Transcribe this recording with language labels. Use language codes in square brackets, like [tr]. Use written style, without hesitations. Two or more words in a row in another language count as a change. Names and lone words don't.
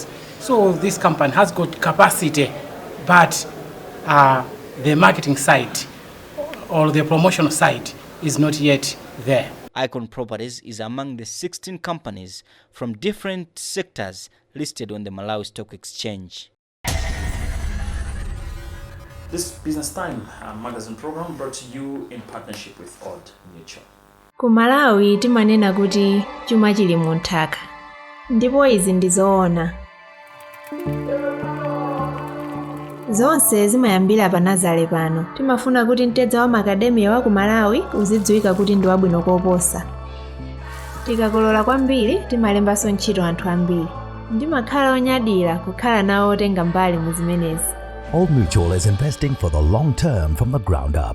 [en] So this company has got capacity, but the marketing side or the promotional side is not yet there. Icon Properties is among the 16 companies from different sectors listed on the Malawi Stock Exchange. This Business Time magazine program brought to you in partnership with Old Mutual. [ny] Ku Malawi timanena kuti chuma chili mu nthaka, ndipo izi ndi zoona. Zonse zimayambira pa Nazare pano. Timafuna kuti mtedza wa makademiya wa ku Malawi uzidziwika kuti ndi wabwino koposa. Tikakolola kwambiri timalembanso ntchito anthu ambiri. Ndimakhala onyadira kukhala nawo otenga mbali mu zimenezi. [en] Old Mutual is investing for the long term from the ground up.